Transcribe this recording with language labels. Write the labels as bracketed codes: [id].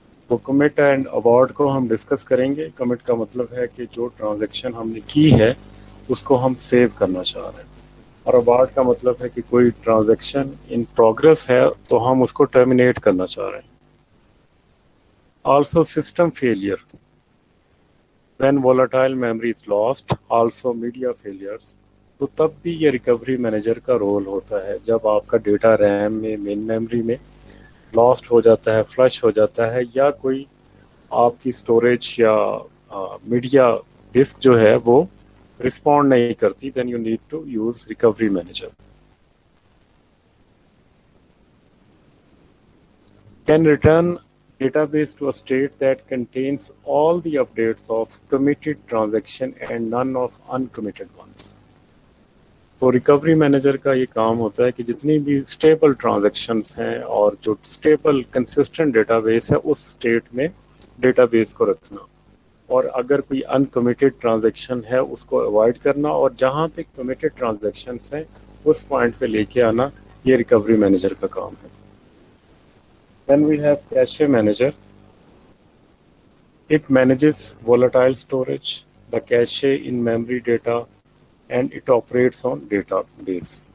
[ur] تو commit and ابارٹ کو ہم ڈسکس کریں گے. کمٹ کا مطلب ہے کہ جو ٹرانزیکشن ہم نے کی ہے اس کو ہم سیو کرنا چاہ رہے ہیں، اور ابارٹ کا مطلب ہے کہ کوئی ٹرانزیکشن ان پروگرس ہے تو ہم اس کو ٹرمینیٹ کرنا چاہ رہے ہیں. [en] Also system failure when volatile memory is lost, also media failures. [ur] تو تب بھی یہ ریکوری مینیجر کا رول ہوتا ہے جب آپ کا ڈیٹا ریم میں مین میموری میں لاسٹ ہو جاتا ہے، فلش ہو جاتا ہے، یا کوئی آپ کی اسٹوریج یا میڈیا ڈسک جو ہے وہ رسپونڈ نہیں کرتی، [en] Then you need to use recovery manager. Can return database to a state that contains all the updates of committed transaction and none of uncommitted ones. [ur] تو ریکوری مینیجر کا یہ کام ہوتا ہے کہ جتنی بھی اسٹیبل ٹرانزیکشنز ہیں اور جو اسٹیبل کنسسٹنٹ ڈیٹا بیس ہے اس اسٹیٹ میں ڈیٹا بیس کو رکھنا، اور اگر کوئی انکمیٹڈ ٹرانزیکشن ہے اس کو اوائڈ کرنا، اور جہاں پہ کمیٹڈ ٹرانزیکشنز ہیں اس پوائنٹ پہ لے کے آنا، یہ ریکوری مینیجر کا کام ہے. [en] Then we have cache manager. It manages volatile storage, the cache in memory data, and it operates on database.